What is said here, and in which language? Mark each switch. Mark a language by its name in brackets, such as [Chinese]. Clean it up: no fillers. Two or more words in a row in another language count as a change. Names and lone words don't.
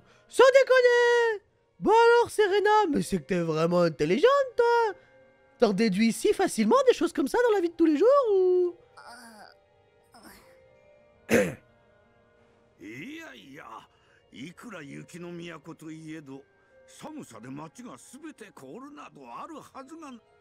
[French] Sans déconner! Bon alors, Serena, mais c'est que t'es vraiment intelligente, toi! T'en déduis si facilement des choses comme ça dans la vie de tous les jours, ou... [Japanese] いやいや、いくら雪の都といえど、寒さで街がすべて凍るなどあるはずが。